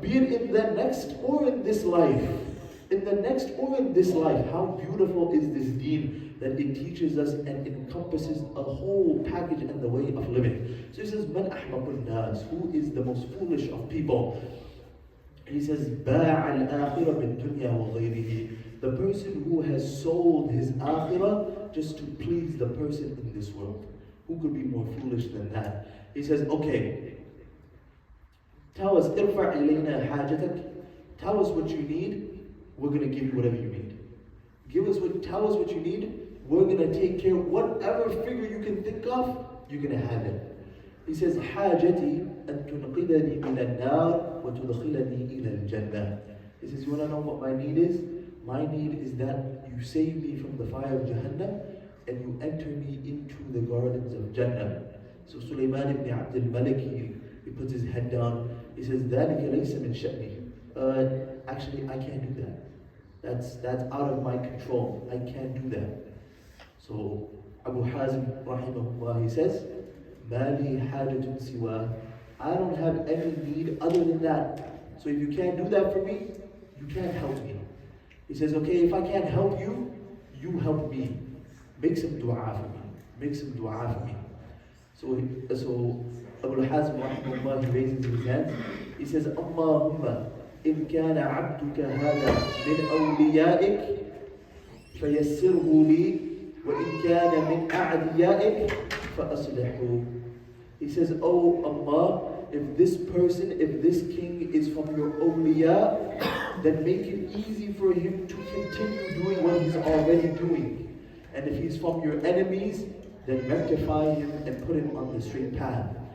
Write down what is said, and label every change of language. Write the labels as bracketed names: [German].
[English] Be it in the next or in this life. In the next or in this life. How beautiful is this deen that it teaches us and encompasses a whole package and the way of living. So he says, [Arabic] مَنْ أَحْمَقُ النَّاسِ. [English] Who is the most foolish of people? [Arabic] He says, بَاعَ الْآخِرَ بِالدُّنْيَا وَغَيْرِهِ. [English] The person who has sold his akhirah just to please the person in this world. Who could be more foolish than that? He says, okay, tell us, [Arabic] ارفع إلينا حاجتك. [English] Tell us what you need, we're going to give you whatever you need. Tell us what you need, we're going to take care of whatever figure you can think of, you're going to have it. [Arabic] He says, حاجتي أن تنقذني من النار وتدخلني إلى الجنة. [English] He says, you want to know what my need is? My need is that you save me from the fire of Jahannam and you enter me into the gardens of Jannah. So Sulaiman ibn Abdul Malik, he puts his head down. [Arabic] He says, ذَلِكَ لَيْسَ مِنْ شَأْنِي. [English] Actually, I can't do that. That's out of my control. I can't do that. So Abu Hazim rahimahullah, he says, [Arabic] مَالِي حَاجَةٌ سِوَى. [English] I don't have any need other than that. So if you can't do that for me, you can't help me. He says, okay, if I can't help you, you help me. Make some dua for me. Make some dua for me. So Abu Hazim rahimahullah, he raises his hand. [Arabic] He says, Allahumma إن كان عبدك هذا من أوليائك فيسره لي وإن كان من أعديائك فأصلحه. [English] He says, oh Allah, if this person, if this king is from your awliya, then make it easy for him to continue doing what he's already doing. And if he's from your enemies, then rectify him and put him on the straight path.